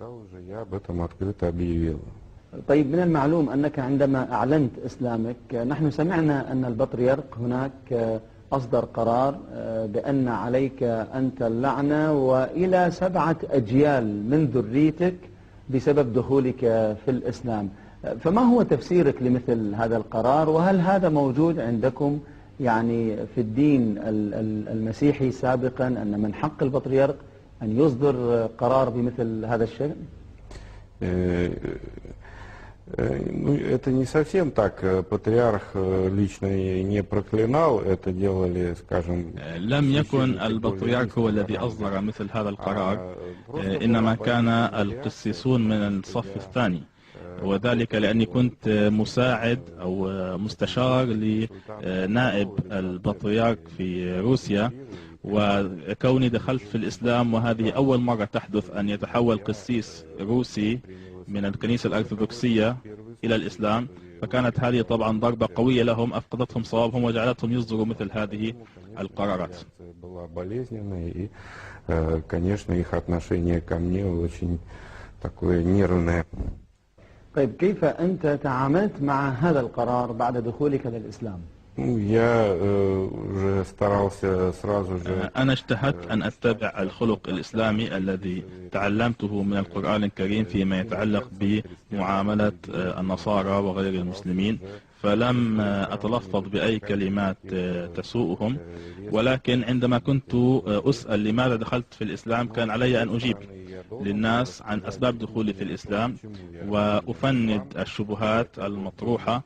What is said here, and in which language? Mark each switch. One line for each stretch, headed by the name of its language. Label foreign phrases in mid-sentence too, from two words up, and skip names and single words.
Arabic: طيب، من المعلوم أنك عندما أعلنت إسلامك، نحن سمعنا أن البطريرك هناك أصدر قرار بأن عليك أنت اللعنة وإلى 7 أجيال من ذريتك بسبب دخولك في الإسلام. فما هو تفسيرك لمثل هذا القرار؟ وهل هذا موجود عندكم يعني في الدين المسيحي سابقا، أن من حق البطريرك أن يصدر قرار بمثل هذا الشيء؟
Russian: Это не совсем так. Патриарх лично не проклинал, это делали, скажем...
Arabic: لم يكن البطريرك هو الذي أصدر مثل هذا القرار، إنما كان القسيسون من الصف الثاني، وذلك لأني كنت مساعد أو مستشار لنائب البطريرك في روسيا، وكوني دخلت في الإسلام وهذه أول مرة تحدث أن يتحول قسيس روسي من الكنيسة الأرثوذكسية إلى الإسلام، فكانت هذه طبعا ضربة قوية لهم أفقدتهم صوابهم وجعلتهم يصدروا مثل هذه القرارات.
Russian: Конечно, их отношение ко мне очень такое нервное.
Arabic: طيب كيف أنت تعاملت مع هذا القرار بعد دخولك للإسلام؟
Russian: Я уже старался сразу же.
Arabic: أنا اجتهدت أن أتبع الخلق الإسلامي الذي تعلمته من القرآن الكريم فيما يتعلق بمعاملة النصارى وغير المسلمين، فلم أتلفظ بأي كلمات تسوءهم، ولكن عندما كنت أسأل لماذا دخلت في الإسلام كان علي أن أجيب للناس عن أسباب دخولي في الإسلام وأفند الشبهات المطروحة.